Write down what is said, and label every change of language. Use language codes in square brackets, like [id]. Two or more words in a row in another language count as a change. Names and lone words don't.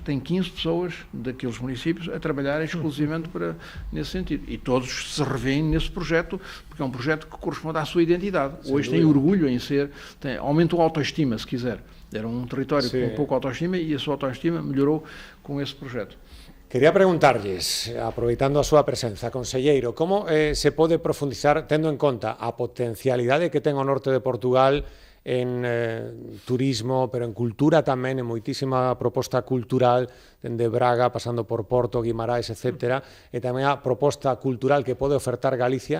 [pt] Tem 15 pessoas daqueles municípios a trabalhar exclusivamente nesse sentido. E todos se revêem nesse projeto, porque é um projeto que corresponde à sua identidade. Hoje tem orgulho em ser, aumentou a autoestima, se quiser. Era um território com pouca autoestima e a sua autoestima melhorou com [gl] ese proxecto. Quería preguntarlles, aproveitando a súa presenza, conselleiro, como se pode profundizar, tendo en conta a potencialidade que ten o norte de Portugal en turismo, pero en cultura tamén, en moitísima proposta cultural, dende Braga, pasando por Porto, Guimarães, etc., e tamén a proposta cultural que pode ofertar Galicia.